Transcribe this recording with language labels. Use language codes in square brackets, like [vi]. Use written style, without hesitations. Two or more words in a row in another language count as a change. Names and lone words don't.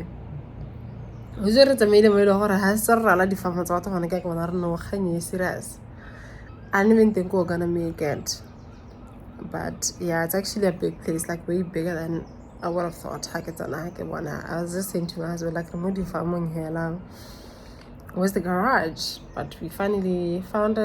[tn] O je re tsamaile mo ile gore ha se rala di fama tsa batho gone ka bona re no ganye serious. [en] I didn't even think we were gonna make it. But yeah, it's actually a big place, like way bigger than I would have thought. I was just saying to my husband, like, where's the garage? But we finally found it.